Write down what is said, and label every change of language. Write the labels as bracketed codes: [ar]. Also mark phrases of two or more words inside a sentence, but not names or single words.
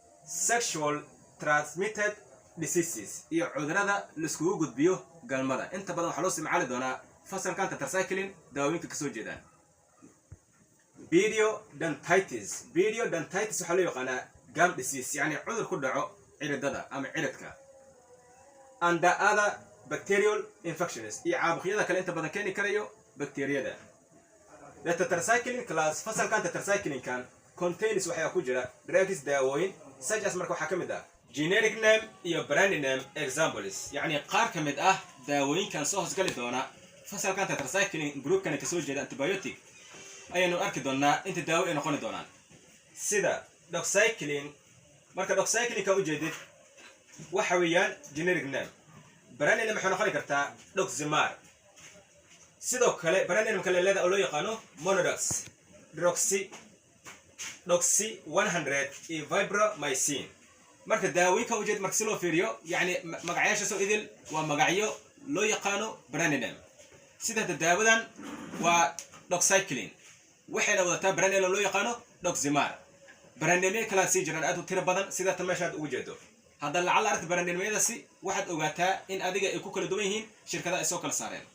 [en] sexual transmitted diseases [so] iyo cudurrada la iskugu gudbiyo galmada. inta badan waxaa loo isticmaali doonaa fasalkan tetracycline daawooyinka kasoo jeedaan. periodontitis waxaa loo yaqaanaa [en] gum disease, [so] yani cudur ku dhaco ciridada ama ciridka. [en] and the other bacterial infections [so] iyo caabuqyada kale inta badan keeni karayo bakteeriyada. [en] the tetracycline class [so] fasalkan tetracycline kan contains waxaa ku jira drugs daawooyin [en] such as [so] marka waxaa ka mid ah [en] generic name [so] iyo [en] brand name examples, [so] yani qaar ka mid ah daawooyinkan soo hoosgali doona fasalkan tetracycline groupkan kasoo jeeda antibiotic ayaynu arki doonaa inta daawo ay noqon doonaan. sida doxycycline, marka doxycycline ka ujeedid waxa weeyaan [en] generic name. brand name [so] waxay noqon kartaa doximar. sidoo kale [en] brand name [so] kale leedahay oo loo yaqaano monodox, doxy 100 iyo vibromycin. marka daawooyinka ujeed marka si loo fiiriyo yani magacayaasha soo idil waa magacyo loo yaqaano [en] brand name. [so] sida daawadan waa doxycycline waxayna wadataa [en] brand name [so] loo yaqaano doximar. [en] brand name [so] kala sii jiraan aad u tiro badan sida tameeshaad ugu jeedo. hadda lacala aragta [en] brand name- [so] yadaasi waxaad ogaataa in adiga ay ku kala duwan yihiin shirkadaha ay soo kala saareen.